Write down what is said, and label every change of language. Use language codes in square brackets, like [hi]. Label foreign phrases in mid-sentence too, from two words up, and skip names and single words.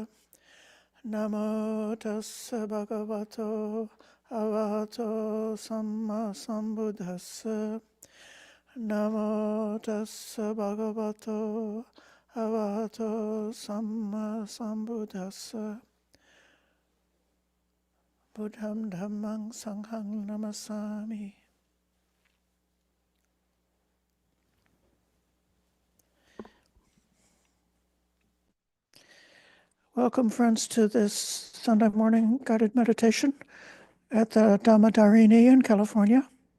[pi] Namo tassa bhagavato arahato samma sambuddhassa. Namo tassa bhagavato arahato samma sambuddhassa. Buddham dhammang sanghang namasami. [en] Welcome, friends, to this Sunday morning guided meditation at the Dhamma-Darini in California.